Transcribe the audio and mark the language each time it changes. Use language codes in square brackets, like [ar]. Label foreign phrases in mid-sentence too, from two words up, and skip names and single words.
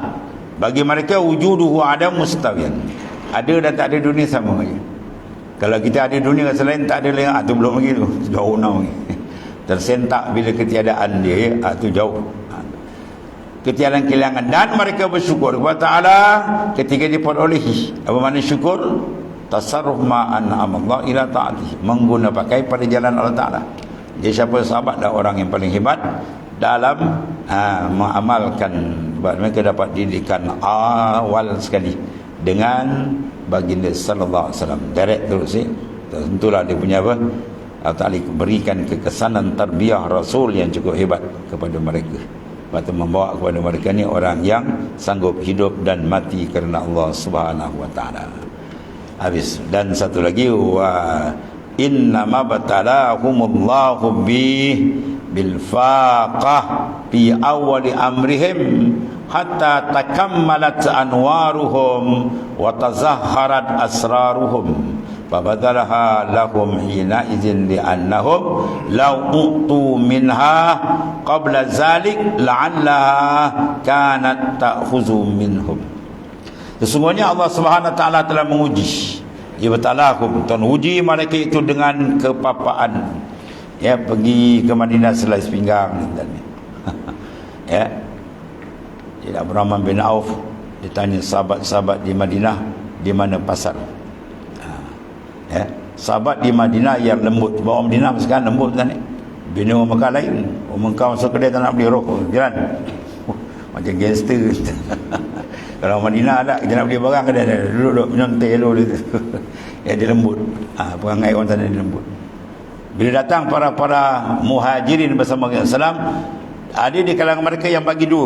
[ms] Bagi mereka, wujuduhu ada mustawian. Ada dan tak ada dunia sama saja. Kalau kita ada dunia selain, tak ada lain. Itu belum lagi tu. Jauh lagi. Tersentak bila ketiadaan dia. Itu jauh. Ketiadaan kehilangan. Dan mereka bersyukur kepada Ta'ala ketika diperolehi. Apa makna syukur? [ar] تصرف معا الله إلى طاعته. [ms] Mengguna pakai pada jalan Allah Ta'ala. Jadi siapa sahabat dan orang yang paling hebat dalam mengamalkan. Sebab mereka dapat didikan awal sekali dengan baginda [ar] صلى الله عليه وسلم. [ms] Direct terus ni. Tentulah dia punya apa? Allah Ta'ala berikan kekesanan tarbiyah Rasul yang cukup hebat kepada mereka. Lepas membawa kepada mereka ni orang yang sanggup hidup dan mati kerana Allah Subhanahu wa taala. Habis. Dan satu lagi, [ar] وإنما ابتلاهم الله بالفاقة في أول أمرهم حتى تكاملت أنوارهم وتطهرت أسرارهم فبذلها لهم حينئذ لأنهم لو أوتوا منها قبل ذلك لعلها كانت تأخذ منهم. [ms] Sesungguhnya Allah Subhanahu wa taala telah menguji, ia bertalahum, Tuhan uji mereka itu dengan kepapaan, ya, pergi ke Madinah selai sepinggang dan ya, tidak Abdurrahman bin Auf ditanya sahabat-sahabat di Madinah di mana pasar. Ya, sahabat di Madinah yang lembut. Bawa Madinah sekarang lembut kan ni. Bini orang Mekah lain. Orang Mekah masuk kedai tak nak beli rokok, jalan. Macam gangster. Kalau Madinah ada, kita nak beli barang kedai, duduk menyontai dulu tu. Ya, dia lembut. Perangai orang sana dia lembut. Bila datang para muhajirin bersama Rasulullah, ada di kalangan mereka yang bagi dua.